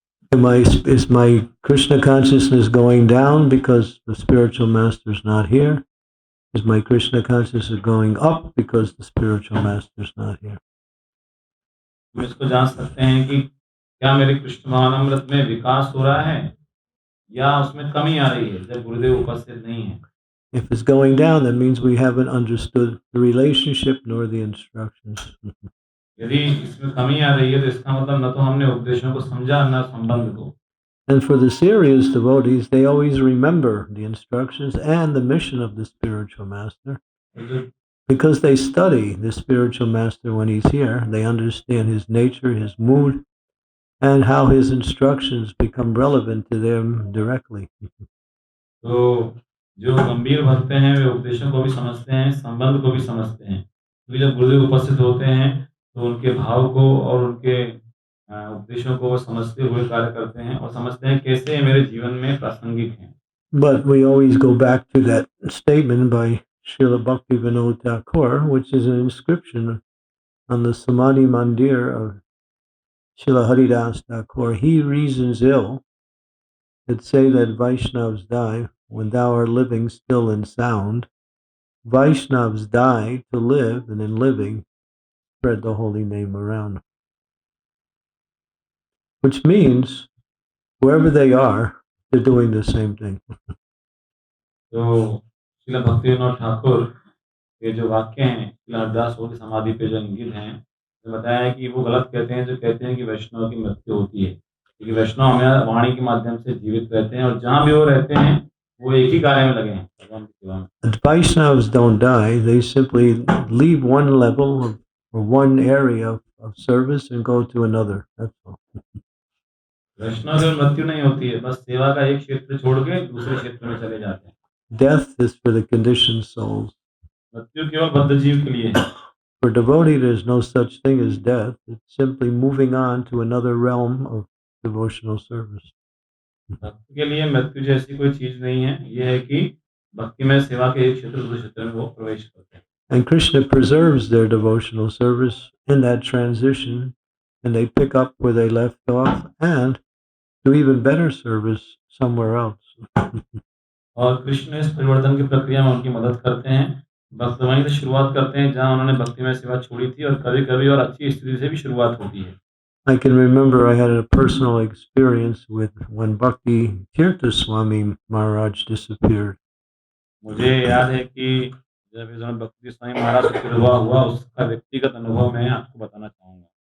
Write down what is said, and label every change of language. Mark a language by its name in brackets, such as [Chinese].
[English] Is my Krishna consciousness going down because the spiritual master is not here? Is my Krishna consciousness going up because the spiritual master is not here? [Hindi] हम इसको जान सकते हैं कि क्या मेरे कृष्ण महानमृत में विकास हो रहा है या उसमें कमी आ रही है जब गुरुदेव उपस्थित नहीं है। [English] If it's going down, that means we haven't understood the relationship nor the instructions. [Hindi] यदि इसमें कमी आ रही है, तो इसका मतलब न तो हमने उपदेशों को समझा, न संबंध को। [English] And for the serious devotees, they always remember the instructions and the mission of the spiritual master. Because they study the spiritual master when he's here, they understand his nature, his mood, and how his instructions become relevant to them directly. [Hindi] तो जो गंभीर भक्त हैं, वे उपदेशों को भी समझते हैं, संबंध को भी समझते हैं। क्योंकि जब गुरुदेव उपस्थित होते हैं, तो उनके भाव को और उनके उपदेशों को वो समझते हुए कार्य करते हैं और समझते हैं कैसे ये मेरे जीवन में प्रासंगिक हैं। [English] But we always go back to that statement by Srila Bhaktivinoda Thakur, which is an inscription on the Samadhi Mandir of Srila Haridas Thakur. He reasons ill that say that Vaishnavas die when thou art living still and sound. Vaishnavas die to live, and in living spread the holy name around. Which means wherever they are, they're doing the same thing. [Hindi] तो श्रील भक्तिविनोद ठाकुर के जो वाक्य हैं, श्रील हरिदास की समाधि पे जो इंगित हैं, तो बताया है कि वो गलत कहते हैं जो कहते हैं कि वैष्णव की मृत्यु होती है, क्योंकि वैष्णव हमें वाणी के माध्यम से जीवित रहते हैं और जहाँ भी वो रहते हैं, वो एक ही कार्य में लगे हैं, भगवान की सेवा में। [English] Vaishnavas don't die; they simply leave one level or one area of service and go to another. That's all. [Hindi] वैष्णव की मृत्यु नहीं होती है, बस सेवा का एक क्षेत्र छोड़ के दूसरे क्षेत्र में चले जाते हैं। [English] Death is for the conditioned souls. [Hindi] मृत्यु केवल बद्ध जीव के लिए है। [English] For devotee, there's no such thing as death. It's simply moving on to another realm of devotional service. [Hindi] भक्त के लिए मृत्यु जैसी कोई चीज नहीं है, यह है कि भक्ति में सेवा के एक क्षेत्र दूसरे क्षेत्र में वो प्रवेश करते हैं। [English] And Krishna preserves their devotional service in that transition, and they pick up where they left off and do even better service somewhere else. [Hindi] और कृष्ण इस परिवर्तन की प्रक्रिया में उनकी मदद करते हैं। भक्त वहीं से शुरुआत करते हैं जहां उन्होंने भक्ति में सेवा छोड़ी थी, और कभी-कभी और अच्छी स्थिति से भी शुरुआत होती है। [English] I can remember I had a personal experience with when Bhakti Swami Maharaj disappeared. [Hindi] मुझे याद है कि जब इस समय भक्ति स्वामी महाराज से तिरुभाव हुआ उसका व्यक्तिगत अनुभव मैं आपको बताना चाहूँगा।